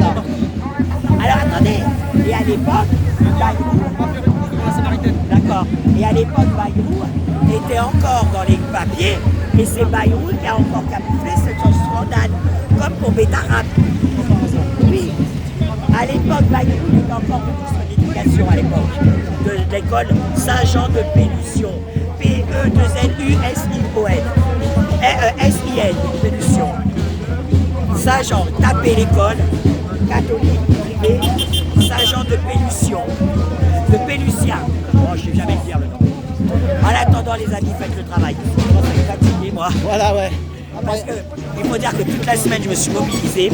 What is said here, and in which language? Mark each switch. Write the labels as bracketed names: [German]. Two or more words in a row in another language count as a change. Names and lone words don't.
[French] Alors attendez, et à l'époque, Bayrou, d'accord, et à l'époque Bayrou était encore dans les papiers, et c'est Bayrou qui a encore camouflé ce scandale, comme pour Bétarab. Oui, à l'époque Bayrou était encore ministre de l'éducation à l'époque, de l'école Saint-Jean de Pélusion, P-E-2-L-U-S-I-O-N, S-I-N, Pélusion. Saint-Jean, tapez l'école, catholique, privé, Saint-Jean de Pélusion, de Pélucien. Bon, je ne sais jamais dire le nom. En attendant, les amis, faites le travail. Je commence à être fatigué, moi. Voilà, ouais. Parce que, il faut dire que toute la semaine, je me suis mobilisé.